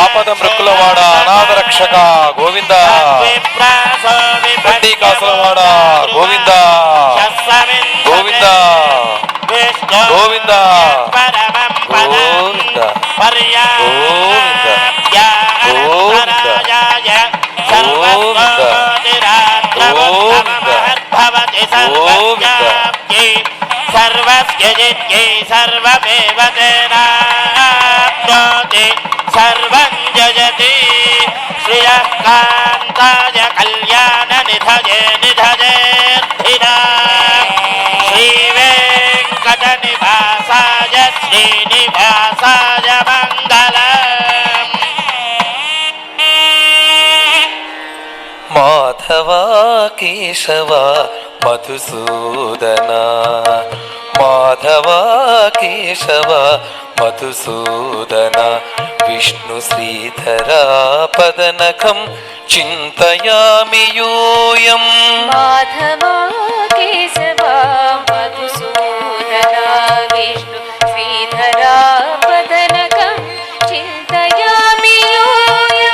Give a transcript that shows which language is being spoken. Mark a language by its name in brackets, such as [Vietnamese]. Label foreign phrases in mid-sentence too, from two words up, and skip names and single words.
[Telugu] మృక్కులవాడ అనాథ రక్షక గోవింద, వడ్డీ కాసులవాడ గోవింద గోవింద గోవింద గోవింద గోవింద [Sanskrit] सर्वस्यजित्यै सर्वमेव तेनाप्नोति सर्वं जयति श्रियः कान्ताय कल्याणनिधये निधयेऽर्थिनाम् श्रीवेङ्कटनिवासाय श्रीनिवासाय मङ्गलम्। माधव केशव మధుసూదన, మాధవ కేశవ మధుసూదన, విష్ణు శ్రీధర పదనఖం చింతయామి యూయం. మాధవ కేశవ మధుసూదన, విష్ణు శ్రీధర పదనఖం చింతయామి యూయం.